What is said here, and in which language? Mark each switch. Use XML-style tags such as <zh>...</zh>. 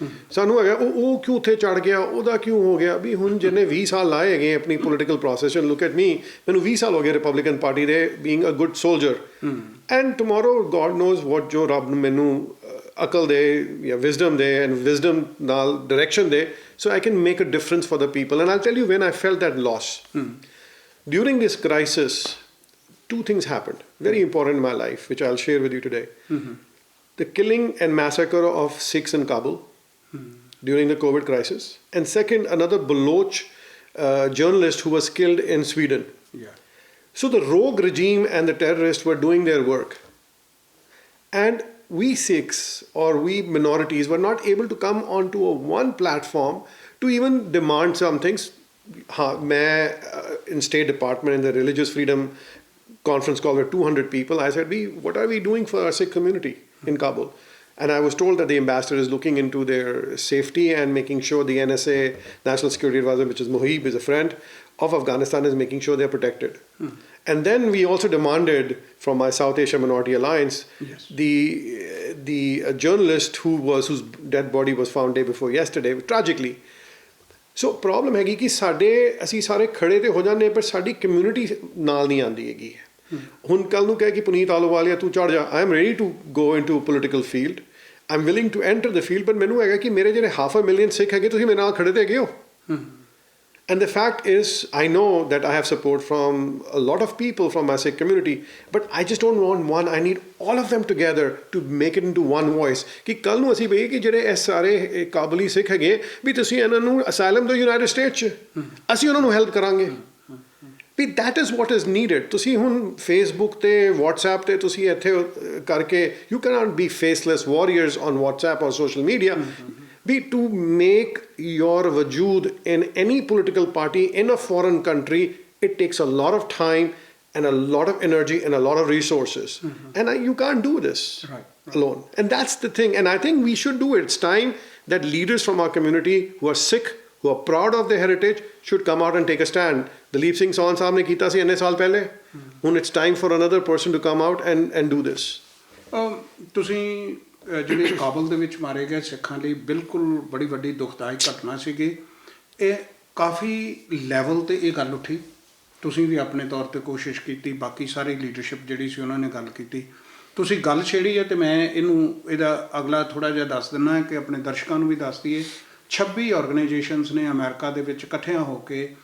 <pa>ਸਾਨੂੰ ਹੈਗਾ ਉਹ ਕਿਉਂ ਉੱਥੇ ਚੜ ਗਿਆ, ਉਹਦਾ ਕਿਉਂ ਹੋ ਗਿਆ. ਵੀ ਹੁਣ ਜਿਹਨੇ 20 ਸਾਲ ਲਾਏ ਹੈਗੇ ਆਪਣੀ ਪੋਲੀਟੀਕਲ ਪ੍ਰੋਸੈਸ 'ਚ,</pa> <en>look at me,</en> <pa>ਮੈਨੂੰ 20 ਸਾਲ ਹੋ ਗਏ ਰਿਪਬਲਿਕਨ ਪਾਰਟੀ ਦੇ,</pa> <en>Being a good soldier. And tomorrow God knows what</en> <pa>ਜੋ ਰੱਬ ਮੈਨੂੰ ਅਕਲ ਦੇ ਜਾਂ ਵਿਜ਼ਡਮ ਦੇ,</pa> <en>and wisdom</en> <pa>ਨਾਲ ਡਾਇਰੈਕਸ਼ਨ ਦੇ,</pa> <en>so I can make a difference for the people. And I'll tell you when I felt that loss. During this crisis, two things happened, very important in my life, which I'll share with you today. The killing and massacre of Sikhs in Kabul during the COVID crisis. And second, another Baloch journalist who was killed in Sweden. Yeah. So the rogue regime and the terrorists were doing their work. And we Sikhs or we minorities were not able to come onto one platform to even demand some things. In State Department, in the Religious Freedom conference call with 200 people, I said, what are we doing for our Sikh community in Kabul? And I was told that the ambassador is looking into their safety and making sure the NSA, National Security Advisor, which is Mohib, is a friend of Afghanistan, is making sure they're protected. And then we also demanded from my South Asia Minority Alliance, Yes. the journalist whose dead body was found day before yesterday, tragically.</en> <pa>So problem ਹੈਗੀ ਕਿ ਅਸੀਂ ਸਾਰੇ ਖੜੇ ਤੇ ਹੋ ਜਾਂਦੇ ਪਰ ਸਾਡੀ ਕਮਿਊਨਿਟੀ ਨਾਲ ਨਹੀਂ ਆਉਂਦੀ ਹੈਗੀ ਹੁਣ ਕੱਲ ਨੂੰ ਕਹੇ ਕਿ ਪੁਨੀਤ ਆਲੋਵਾਲੀਆ ਤੂੰ ਚੜ ਜਾ</pa> <en>I am ready to go into political field I am willing to enter the field</en> <pa>ਪਰ ਮੈਨੂੰ ਹੈਗਾ ਕਿ ਮੇਰੇ ਜਿਹੜੇ 500,000 ਸਿੱਖ ਹੈਗੇ ਤੁਸੀਂ ਮੇਰੇ ਨਾਲ ਖੜੇ ਤੇ ਹੈਗੇ ਹੋ</pa> <en>And the fact is, I know that I have support from a lot of people from my Sikh community, but I just don't want one. I need all of them together to make it into one voice.</en> <pa>ਕਿ ਕੱਲ ਨੂੰ ਅਸੀਂ ਬਈ ਕਿ ਜਿਹੜੇ ਇਹ ਸਾਰੇ ਕਾਬਲੀ ਸਿੱਖ ਹੈਗੇ ਵੀ ਤੁਸੀਂ ਇਹਨਾਂ ਨੂੰ ਅਸਾਈਲਮ ਦਿਓ ਯੂਨਾਈਟਿਡ ਸਟੇਟਸ 'ਚ ਅਸੀਂ ਉਹਨਾਂ ਨੂੰ ਹੈਲਪ ਕਰਾਂਗੇ ਵੀ</pa> <en>that is what is needed.</en> <pa>ਤੁਸੀਂ ਹੁਣ Facebook ਤੇ WhatsApp ਤੇ ਤੁਸੀਂ ਇੱਥੇ ਕਰਕੇ</pa> <en>you cannot be faceless warriors on WhatsApp or social media. Be to make your wajood in any political party in a foreign country, it takes a lot of time and a lot of energy and a lot of resources. And you can't do this alone. And that's the thing. And I think we should do it. It's time that leaders from our community who are Sikh, who are proud of their heritage, should come out and take a stand.</en> <pa>Dalip Singh Sawan Sahab ne kita si inne saal pehle.</pa> <en>When it's time for another person to come out and do this.</en> <pa>ਤੁਸੀਂ ਜਿਹੜੇ ਕਾਬਲ ਦੇ ਵਿੱਚ ਮਾਰੇ ਗਏ ਸਿੱਖਾਂ ਲਈ ਬਿਲਕੁਲ ਬੜੀ ਵੱਡੀ ਦੁਖਦਾਇਕ ਘਟਨਾ ਸੀਗੀ ਇਹ ਕਾਫੀ ਲੈਵਲ ਤੇ ਇਹ ਗੱਲ ਉੱਠੀ ਤੁਸੀਂ ਵੀ ਆਪਣੇ ਤੌਰ ਤੇ ਕੋਸ਼ਿਸ਼ ਕੀਤੀ ਬਾਕੀ ਸਾਰੀ ਲੀਡਰਸ਼ਿਪ ਜਿਹੜੀ ਸੀ ਉਹਨਾਂ ਨੇ ਗੱਲ ਕੀਤੀ ਤੁਸੀਂ ਗੱਲ ਛੇੜੀ ਹੈ ਤੇ ਮੈਂ ਇਹਦਾ ਅਗਲਾ ਥੋੜਾ ਜਿਹਾ ਦੱਸ ਦਿੰਦਾ ਕਿ ਆਪਣੇ ਦਰਸ਼ਕਾਂ ਨੂੰ ਵੀ ਦੱਸ ਦਈਏ 26 ਆਰਗੇਨਾਈਜੇਸ਼ਨਸ ਨੇ ਅਮਰੀਕਾ ਦੇ ਵਿੱਚ ਇਕੱਠਿਆਂ ਹੋ ਕੇ</pa>